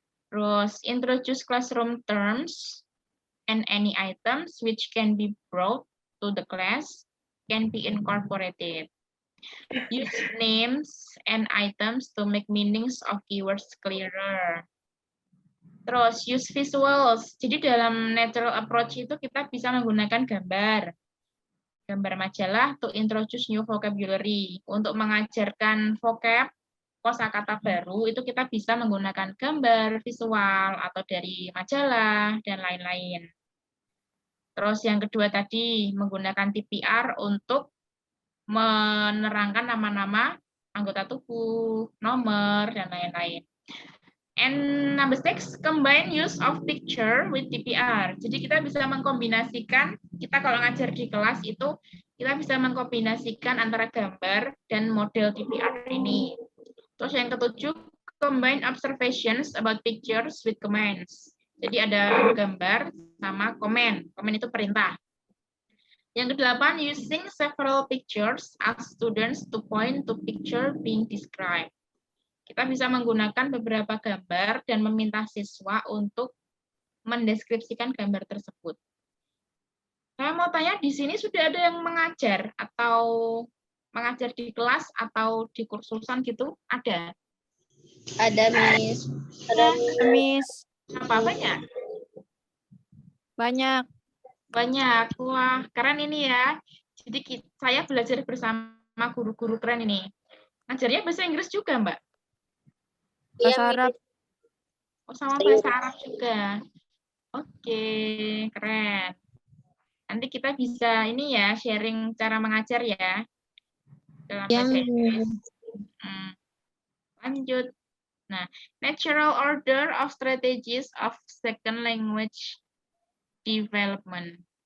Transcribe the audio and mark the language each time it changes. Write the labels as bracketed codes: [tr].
[id] Terus, [en] introduce classroom terms and any items which can be brought to the class can be incorporated. Use names and items to make meanings of keywords clearer. [id] Terus, [en] use visuals. [id] Jadi dalam natural approach itu kita bisa menggunakan gambar. Gambar majalah [en] to introduce new vocabulary. [id] Untuk mengajarkan vocab, kosakata baru, itu kita bisa menggunakan gambar, visual, atau dari majalah, dan lain-lain. Terus yang kedua tadi, menggunakan TPR untuk menerangkan nama-nama anggota tubuh, nomor, dan lain-lain. [en] And number 6, combine use of picture with TPR. [id] Jadi kita bisa mengkombinasikan, kita kalau ngajar di kelas itu, kita bisa mengkombinasikan antara gambar dan model TPR ini. Terus yang ketujuh, [en] combine observations about pictures with commands. [id] Jadi ada gambar sama komen. Komen itu perintah. Yang kedelapan, [en] using several pictures, ask students to point to picture being described. [id] Kita bisa menggunakan beberapa gambar dan meminta siswa untuk mendeskripsikan gambar tersebut. Saya mau tanya, di sini sudah ada yang mengajar atau mengajar di kelas atau di kursusan gitu? Ada? Ada, Miss. Miss, Apa banyak? banyak. Banyak. Wah, keren ini ya. Jadi saya belajar bersama guru-guru keren ini. Ngajarnya bahasa Inggris juga, Mbak? Bahasa Arab. Oh, sama bahasa Arab juga. Oke, keren. Nanti kita bisa ini ya, sharing cara mengajar ya. Dalam bahasa Inggris. Lanjut. Nah, [en] natural order of strategies of second language development.